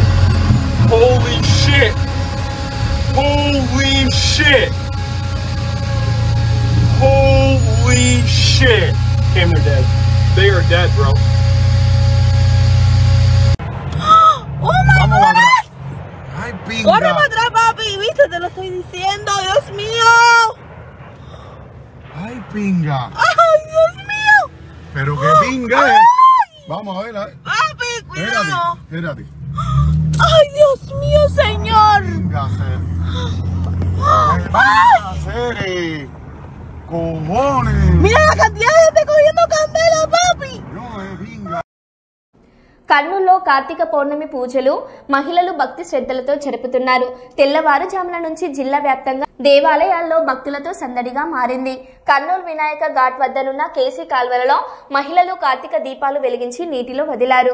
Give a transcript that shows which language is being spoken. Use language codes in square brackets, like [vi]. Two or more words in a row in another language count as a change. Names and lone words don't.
[en] Holy shit. Holy shit. Holy shit. Cam, they're dead. They are dead, bro. Oh my God. [es] Ay, pinga. Corre para atrás, papi. ¿Viste? Te lo estoy diciendo. Dios mío. Ay, pinga. Ay, Dios mío. Pero qué pinga. Vamos a ver. Papi, cuidado. Espérate. Ay, Dios mío, señor. Pinga, cojones. Mira la cantidad de gente cogiendo candela, papi. No, pinga. [te] కర్నూలులో కార్తీక పౌర్ణమి పూజలు మహిళలు భక్తి శ్రద్ధలతో జరుపుతున్నారు. తెల్లవారుజాముల నుంచి జిల్లా వ్యాప్తంగా దేవాలయాల్లో భక్తులతో సందడిగా మారింది. కర్నూలు వినాయక ఘాట్ వద్దనున్న కేసీ కాల్వలలో మహిళలు కార్తీక దీపాలు వెలిగించి నీటిలో వదిలారు.